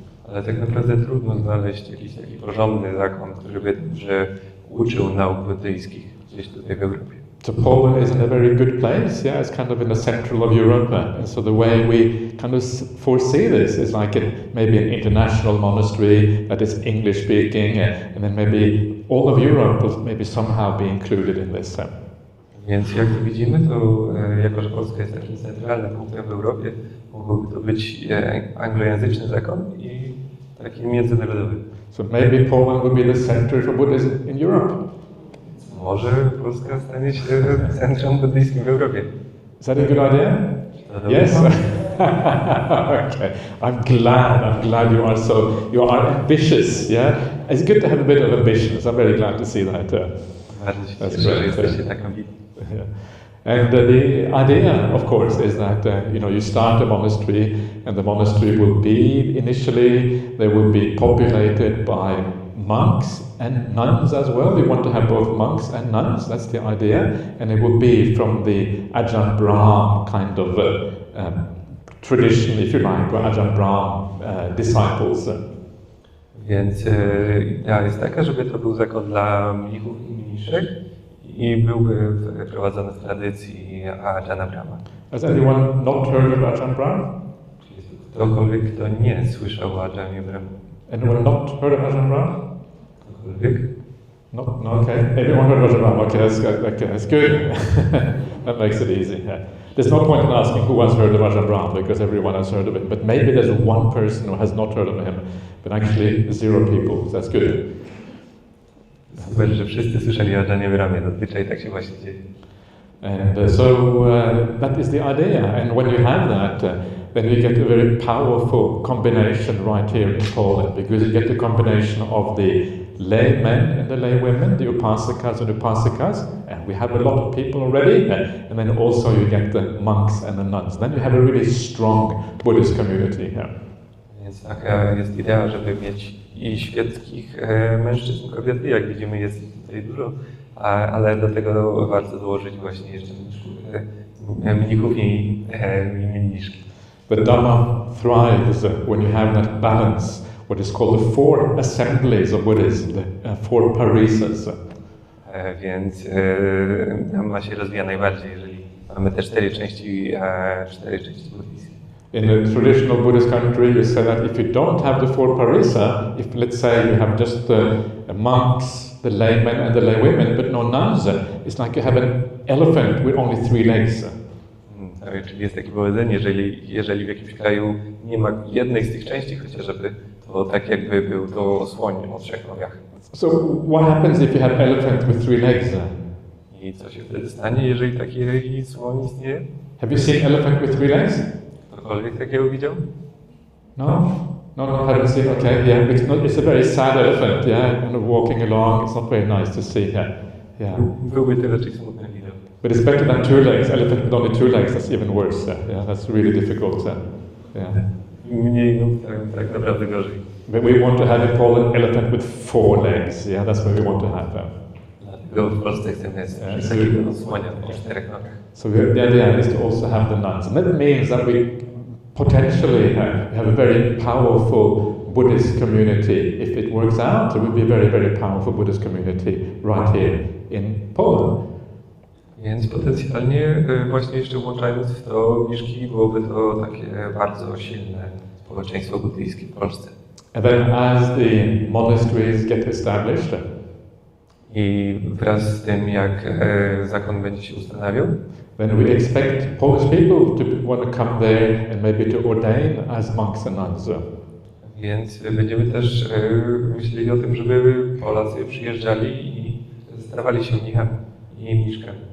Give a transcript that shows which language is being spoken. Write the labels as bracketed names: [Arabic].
[Polish] Ale tak naprawdę trudno znaleźć jakiś taki porządny zakon, który by dobrze uczył nauk buddyjskich gdzieś tutaj w Europie. [English] So Poland is in a very good place, yeah, it's kind of in the central of Europe, and so the way we kind of foresee this is like maybe an international monastery that is English speaking, and then maybe all of Europe will maybe somehow be included in this. [Polish] Więc jak to widzimy, to jako, że Polska jest takim centralnym punktem w Europie, mógłby to być anglojęzyczny zakon i taki międzynarodowy. [English] So maybe Poland would be the center for Buddhism in Europe. [Polish] Może Polska stanie się centrum buddyjskim w Europie. [English] Is that a good idea? Yes. Okay. I'm glad you are ambitious. Yeah, it's good to have a bit of ambition. So I'm very glad to see that. That's great. Yeah. And the idea, of course, is that you start a monastery, and the monastery will be initially they will be populated by monks and nuns as well. We want to have both monks and nuns. That's the idea, and it will be from the Ajahn Brahm kind of tradition, if you like, or Ajahn Brahm disciples. [Polish] Więc idea jest taka, żeby to był zakon dla mnichów i mniszek i byłby prowadzony w tradycji Ajahna Brahma. [English] Has anyone not heard of Ajahn Brahm? [Polish] Czy jest ktokolwiek, kto nie słyszał o Ajahnie Brahmie? [English] Anyone not heard of Ajahn Brahm? [Polish] Ktokolwiek? [English] No, okay. Everyone heard of Ajahn Brahm. Okay, that's good. That makes it easy. Yeah. There's no point in asking who has heard of Ajahn Brahm because everyone has heard of him. But maybe there's one person who has not heard of him, but actually 0 people. So that's good. [Polish] Super, że wszyscy słyszeli o Ajahnie Brahmie. Zazwyczaj tak się właśnie dzieje. [English] And so that is the idea. And when you have that, then you get a very powerful combination right here in Poland, because you get the combination of the laymen and the laywomen, the upasikas and upasikas, and we have a lot of people already, and then also you get the monks and the nuns. Then you have a really strong Buddhist community here. [Polish] Więc taka jest idea, żeby mieć i świeckich mężczyzn, kobiety, jak widzimy jest ich tutaj dużo, ale do tego warto dołożyć właśnie jeszcze mnichów i mniszki. [English] The Dhamma thrives when you have that balance, what is called the 4 assemblies of Buddhism, the 4 parisas. [Polish] Więc Dhamma się rozwija najbardziej, jeżeli mamy te 4 części buddyjskie. [English] In a traditional Buddhist country, you say that if you don't have the 4 parisa, if let's say you have just the monks, the laymen and the laywomen, but no nuns, it's like you have an elephant with only 3 legs. [Polish] Czyli jest takie powiedzenie, jeżeli w jakimś kraju nie ma jednej z tych części chociażby, to tak jakby był to słoń o 3 nogach. [English] So what happens if you have elephant with 3 legs? [Polish] I co się wtedy stanie, jeżeli taki słoń istnieje? [English] Have you seen elephant with 3 legs? [Polish] Ktokolwiek takiego widział? [English] No, haven't seen. Okay, yeah, it's a very sad elephant, yeah, kind of walking along. It's not very nice to see. Yeah. [Polish] Byłby to raczej smutny widok. [English] But it's better than 2 legs. Elephant with only 2 legs, that's even worse. Yeah, that's really difficult. Yeah. [Polish] Mniej nóg, tak naprawdę gorzej. [English] But we want to have in Poland elephant with 4 legs. Yeah, that's what we want to have. [Polish] Dlatego w Polsce chcemy takiego słonia o 4 nogach. [English] So the idea is to also have the nuns. And that means that we potentially have a very powerful Buddhist community. If it works out, it would be a very, very powerful Buddhist community right here in Poland. [Polish] Więc potencjalnie właśnie jeszcze włączając w to Miszki, byłoby to takie bardzo silne społeczeństwo buddyjskie w Polsce. [English] And then as the monasteries get established, [Polish] i wraz z tym, jak zakon będzie się ustanawiał, [English] then we expect Polish people to want to come there and maybe to ordain as monks and nuns. [Polish] Więc będziemy też myśleli o tym, żeby Polacy przyjeżdżali i stawali się mnichami i mniszkami.